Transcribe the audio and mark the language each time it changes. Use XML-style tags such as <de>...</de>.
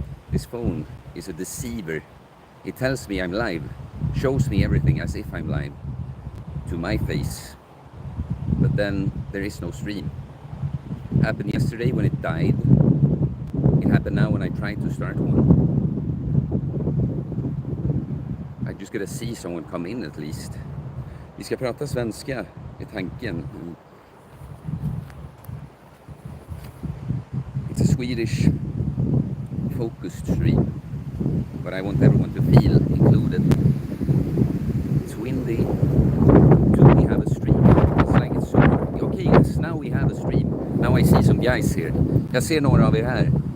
<en>This phone is a deceiver. It tells me I'm live, shows me everything as if I'm live to my face, but then there is no stream. It happened yesterday when it died. It happened now when I tried to start one. I just gotta see someone come in at least.</en> <sv>Vi ska prata svenska är tanken.</sv> <en>It's a Swedish focused stream, but I want everyone to feel included. It's windy. Do we have a stream? It's like it's so hard. Okay, yes, now we have a stream. Now I see some guys here.</en> <sv>Jag ser några av er här.</sv>